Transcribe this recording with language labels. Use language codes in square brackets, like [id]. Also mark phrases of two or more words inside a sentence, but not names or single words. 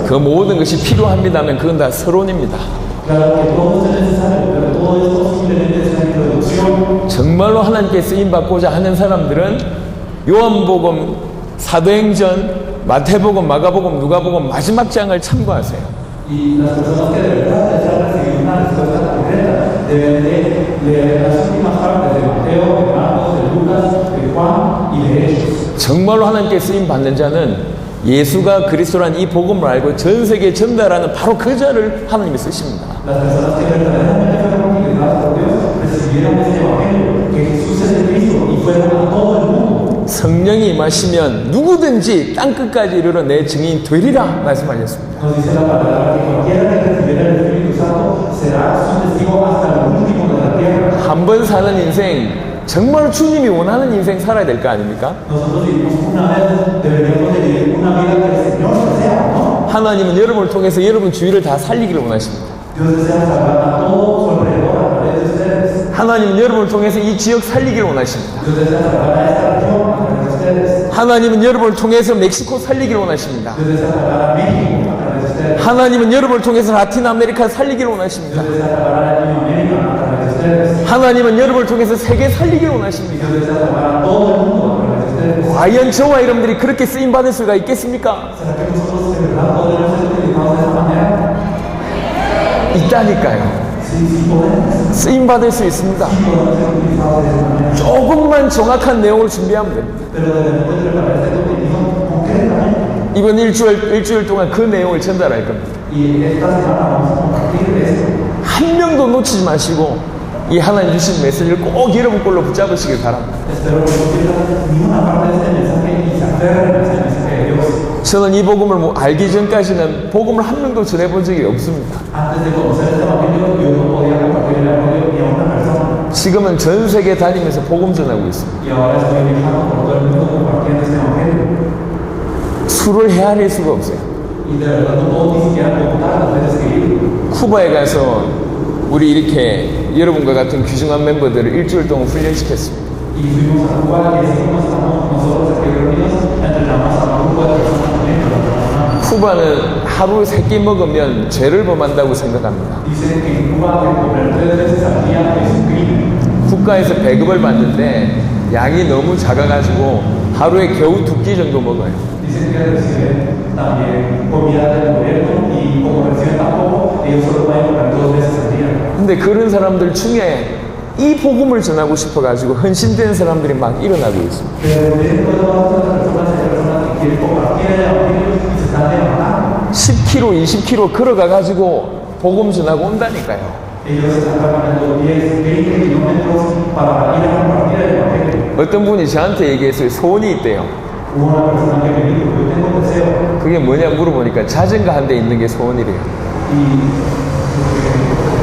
[ko] 그 모든 것이 필요합니다면 그건 다 서론입니다. [es] Claro que todo es necesario, pero todo esto simplemente es una introducción. [ko] 정말로 하나님께 쓰임 받고자 하는 사람들은 요한복음, 사도행전, 마태복음, 마가복음, 누가복음 마지막 장을 참고하세요. [es] Y las personas que de verdad desean recibir una respuesta concreta deben de leer las últimas partes de Mateo, de Marcos, de Lucas, de Juan y de Hechos. [ko] 정말로 하나님께 쓰임 받는 자는 예수가 그리스도란 이 복음을 알고 전 세계에 전달하는 바로 그 자를 하나님이 쓰십니다. [es] Las personas que verdaderamente fueron utilizadas por Dios recibieron este evangelio, que Jesús es el Cristo y fueron a todo el mundo. [ko] 성령이 임하시면 누구든지 땅끝까지 이르러 내 증인 되리라 말씀하셨습니다. [es] Nos dice la palabra que cualquiera que recibiera el Espíritu Santo será su testigo hasta lo último de la tierra. [ko] 한 번 사는 인생 정말 주님이 원하는 인생 살아야 될 거 아닙니까? [es] Nosotros vivimos una vez, deberíamos de vivir una vida que el Señor desea, ¿no? [ko] 하나님은 여러분을 통해서 여러분 주위를 다 살리기를 원하십니다. [es] Dios desea salvar a todo su alrededor a través de ustedes. [ko] 하나님은 여러분을 통해서 이 지역 살리기를 원하십니다. [es] Dios desea salvar a esta región a través de ustedes. [ko] 하나님은 여러분을 통해서 멕시코 살리기를 원하십니다. [es] Dios desea salvar a México a través de ustedes. ustedes. [ko] 하나님은 여러분을 통해서 라틴 아메리카 살리기를 원하십니다. [es] Dios desea salvar a Latinoamérica a través de ustedes. [ko] 하나님은 여러분을 통해서 세계 살리기를 원하십니다. [es] Dios desea salvar a todo el mundo a través de ustedes. [ko] 과연 저와 여러분들이 그렇게 쓰임 받을 수가 있겠습니까? [es] ¿Será que nosotros de verdad podemos ser utilizados de esa manera? [ko] 있다니까요. [es] Sí podemos. [ko] 쓰임 받을 수 있습니다. [es] Sí podemos ser utilizados de esa manera. [ko] 조금만 정확한 내용을 준비하면 됩니다. [es] Pero debemos de preparar este contenido concretamente. [ko] 이번 일주일 동안 그 내용을 전달할 겁니다. [es] Y esta semana vamos a compartir esto. [ko] 한 명도 놓치지 마시고 이 하나님 주신 메시지를 꼭 여러분 걸로 붙잡으시길 바랍니다. [es] Espero que no pierdan ni una parte de este mensaje y se aferren a este mensaje de Dios. [ko] 저는 이 복음을 알기 전까지는 복음을 한 명도 전해본 적이 없습니다. [es] Antes de conocer este evangelio, yo no podía compartir el evangelio ni a una persona. [ko] 지금은 전 세계 다니면서 복음 전하고 있습니다. [es] Y ahora estoy viajando por todo el mundo compartiendo este evangelio. [ko] 수를 헤아릴 수가 없어요. [es] Y de verdad no puedo ni siquiera contar las veces que he ido. [ko] 쿠바에 가서 우리 이렇게 여러분과 같은 귀중한 멤버들을 일주일 동안 훈련시켰습니다. [es] Y fuimos a Cuba y así como estamos nosotros aquí reunidos, entrenamos a un grupo de personas también para trabajar. [ko] 쿠바는 하루 3끼 먹으면 죄를 범한다고 생각합니다. [es] Dicen que en Cuba que comer 3 veces al día es un crimen. [ko] 국가에서 배급을 받는데 양이 너무 작아가지고 하루에 겨우 2끼 정도 먹어요. [es] Dicen que reciben también comida del gobierno y como reciben tan poco, ellos solo pueden comer 2 veces al día. [ko] 근데 그런 사람들 중에 이 복음을 전하고 싶어가지고 헌신된 사람들이 막 일어나고 있습니다. [es] Pero dentro de todas estas personas hay personas que quieren compartir el evangelio y se están levantando. [ko] 10km, 20km 걸어가가지고 복음 전하고 온다니까요. [es] Ellos están caminando 10, 20 kilómetros para ir a compartir el evangelio. [ko] 어떤 분이 저한테 얘기했어요. 소원이 있대요. [es] Hubo una persona que me dijo, yo tengo un deseo. [ko] 그게 뭐냐 물어보니까 자전거 한 대 있는 게 소원이래요. [es] Y